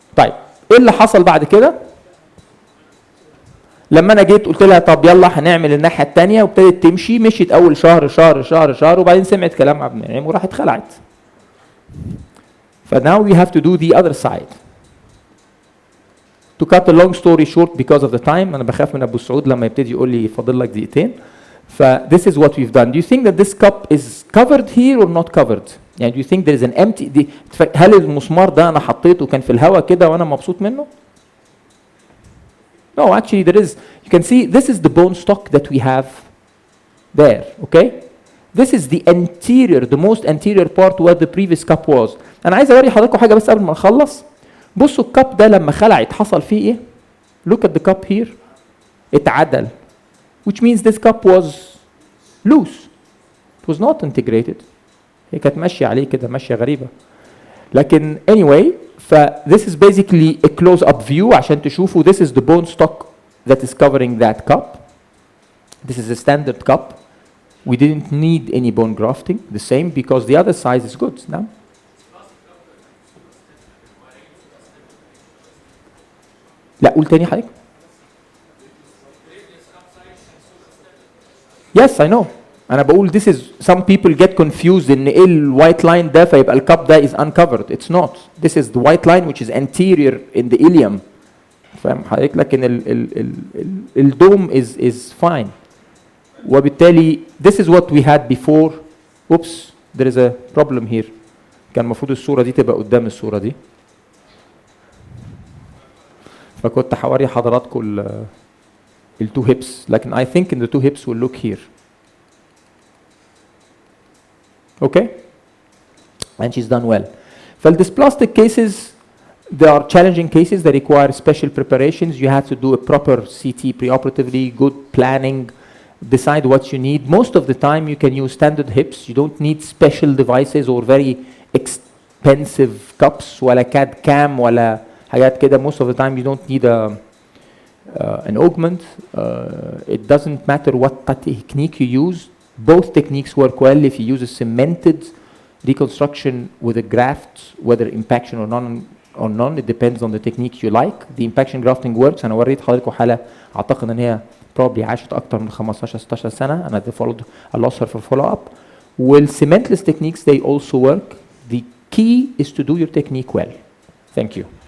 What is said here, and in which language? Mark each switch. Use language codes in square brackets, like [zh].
[ar] طيب ايه اللي حصل بعد كده؟ لما انا جيت قلت لها طب يلا هنعمل الناحيه الثانيه وابتدت تمشي، مشيت اول شهر وبعدين سمعت كلام عبد المنعم وراحت خلعت. فناو [en] we have to do the other side. To cut a long story short because of the time, [ar] أنا بخاف من أبو سعود لما يبتدي يقول لي فاضل لك دقيقتين. [en] This is what we've done. Do you think that this cup is covered here or not covered? [ar] يعني [en] do you think there is an empty [ar] هل المسمار ده أنا حطيته كان في الهواء كده وأنا مبسوط منه؟ [en] No, actually there is. You can see this is the bone stock that we have there, okay? This is the anterior, the most anterior part where the previous cup was. [ar] أنا عايز أوري حضراتكم حاجة بس قبل ما نخلص. بصوا الكاب ده لما خلعت حصل فيه إيه؟ [en] Look at the cup here. [ar] اتعدل. [en] Which means this cup was loose. It was not integrated. [ar] هي كانت ماشية عليه كده ماشية غريبة. لكن [en] anyway, this is basically a close-up view [ar] عشان تشوفوا [en] this is the bone stock that is covering that cup. This is a standard cup. We didn't need any bone grafting, the same because the other size is good. No? [ar] لا قول تاني حضرتك. [en] Yes, I know. [ar] أنا بقول [en] this is some people get confused [ar] إن إيه الوايت لاين ده فيبقى الكاب ده [en] is uncovered. It's not. This is the white line which is anterior in the ilium. [ar] فاهم حضرتك؟ لكن الدوم [en] is fine. [ar] وبالتالي [en] this is what we had before. Oops, there is a problem here. [ar] كان المفروض الصورة دي تبقى قدام الصورة دي. فكنت هوري حضراتكم التو [en] hips [ar] لكن [en] I think in the two hips will look here. Okay? And she's done well. Dysplastic cases, there are challenging cases that require special preparations. You have to do a proper CT preoperatively, good planning, decide what you need. Most of the time you can use standard hips. You don't need special devices or very expensive cups ولا CAD cam [ar] ولا حاجات كده. [en] Most of the time you don't need an augment. It doesn't matter what technique you use. Both techniques work well if you use a cemented reconstruction with a graft, whether impaction or none. It depends on the technique you like. The impaction grafting works. [ar] أنا وريت حضراتكم حالة أعتقد إن هي probably عاشت أكتر من 15-16 سنة. [en] أنا followed I lost her for follow-up. With cementless techniques they also work. The key is to do your technique well. Thank you.